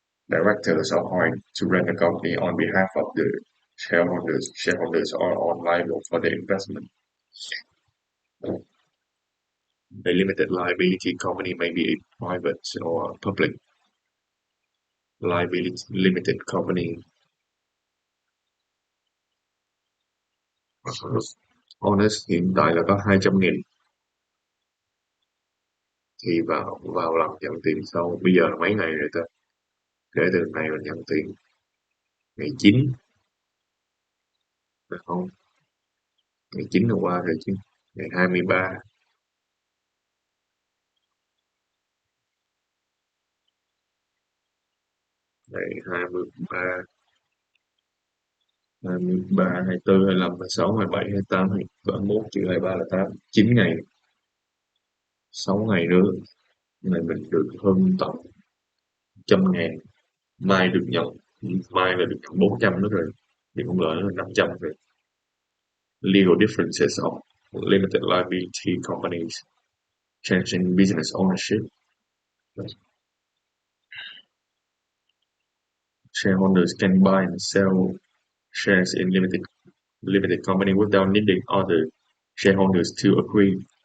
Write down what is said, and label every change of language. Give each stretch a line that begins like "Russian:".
English: Directors are hired to run the company on behalf of the shareholders. Shareholders are liable for the investment. A limited liability company may be a private or public liability limited company.
Vietnamese: Honest hiện tại là có 200.000 thì vào vào làm nhận tiền sau. Bây giờ là mấy ngày rồi ta? Kể từ ngày mình nhận tiền ngày 9 phải không? Ngày 9 hôm qua rồi chứ. Ngày 23, ngày 23, 23, 24, 25, 26, 27, 28, 31 trừ 23 là 8, 9 ngày, 6 ngày nữa này mình được hơn tầm 100.000. Mai được nhận, mai là được 400 nữa rồi, thì cũng lợi là 500 rồi.
English: Legal differences of limited liability companies, changing business ownership. Shareholders can buy and sell shares in limited company without needing other shareholders to agree.